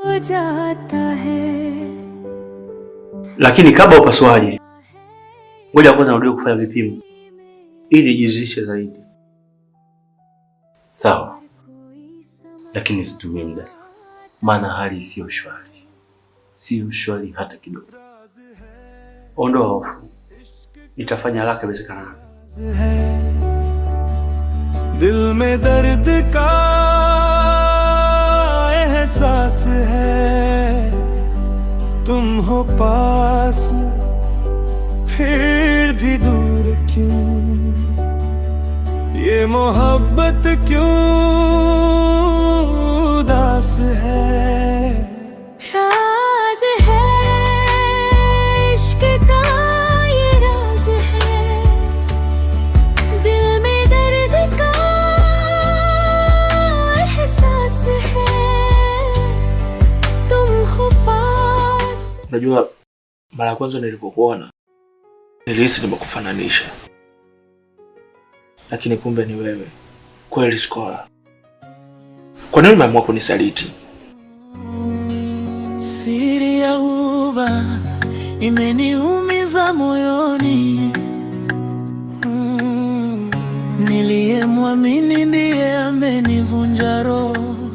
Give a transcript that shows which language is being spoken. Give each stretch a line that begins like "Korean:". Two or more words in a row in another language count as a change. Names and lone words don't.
Swahili: Lakini kabla upasuaji, ngoja kwanza nirudi kufanya vipimo ili nijiridhishe zaidi. Sawa. Lakini usitumie muda sana. Maana hali sio shwari. Sio shwari hata kidogo. Ondoa hofu, nitafanya haraka iwezekanavyo.
Hindi: दिल में दर्द का एहसास है, तुम हो पास फिर भी दूर क्यों, ये मोहब्बत क्यों उदास है। राज है इश्क का ये राज है, दिल में दर्द का एहसास है, तुम हो पास।
Swahili: Unajua mara ya kwanza nilipokuona nilihisi nimekufananisha, lakini kumbe ni wewe kweli. Skola, kwa nini umeamua kunisaliti? Siri ya huba imeniumiza moyoni, niliyemwamini ndiye amenivunja roho.